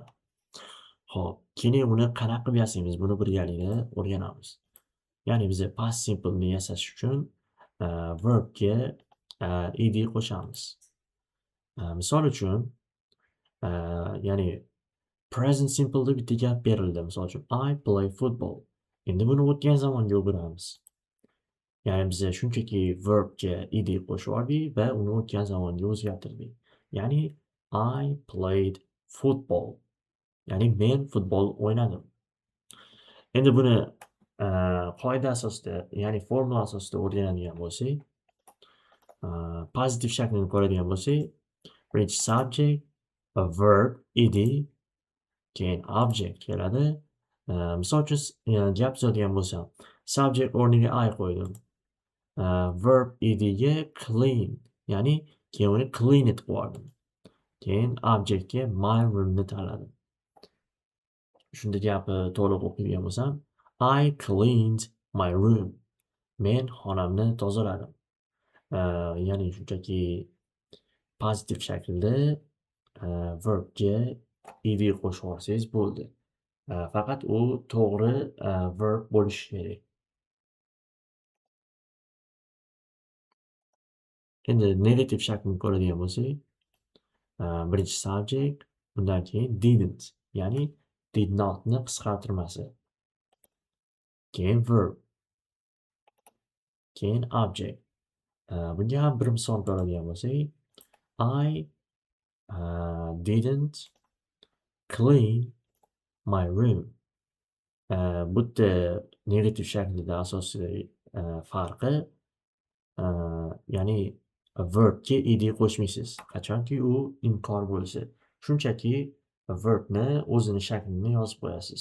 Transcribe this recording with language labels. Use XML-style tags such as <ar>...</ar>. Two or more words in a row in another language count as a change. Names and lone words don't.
<uz>Xo'p, keling buni qanaqa qilib yasaymiz? Buni birgalikda o'rganamiz. Ya'ni biza</uz> <en>past simple</en> <uz>ni yasash uchun verbga ed qo'shamiz. Misol uchun, ya'ni</uz> <en>present simple'da</en> <uz>bitta gap berildi. Misol uchun,</uz> <en>I play football.</en> <uz>Endi buni o'tgan zamonga o'giramiz. Ya'ni biza shunchaki verbga ed qo'shib oldik va uni o'tgan zamonga o'zgartirdik.</uz> <en>Ya'ni I played football.</en> <uz>Ya'ni men futbol o'ynadim. Endi buni qoida asosida, ya'ni formula asosida o'rganadigan bo'lsak, pozitiv shaklini ko'radigan bo'lsak, birinchi subject, verb, ed, keyin object keladi. Misol uchun gap tuzadigan bo'lsam, subject o'rniga I qo'ydim. Verb edga clean, ya'ni keyin uni clean etib yubordim. Keyin objectga</uz> <en>my roomni</en> <uz>tanladim. Shunda gapni to'liq o'qiydigan bo'lsam,</uz> <en>I cleaned my room.</en> <uz>Men xonamni tozaladim. Ya'ni shunchaki pozitiv shaklda verbga ed qo'shib olsangiz bo'ldi. Faqat u to'g'ri verb bo'lishi kerak. Endi negativ shaklini ko'radigan bo'lsak, birinchi subject, undan keyin didn't, ya'ni</uz> <en>did not</en> <uz>ni qisqartirmasi. Keyin verb, keyin object. Bunga ham bir misol ko'radigan bo'lsak,</uz> <en>I didn't clean my room.</en> <uz>Bu yerda negativ shaklida asosiy farqi, ya'ni verbga ed qo'shmaysiz. Qachonki u inkor bo'lsa. Shunchaki verbni o'zini shaklini yozib qo'yasiz.</uz>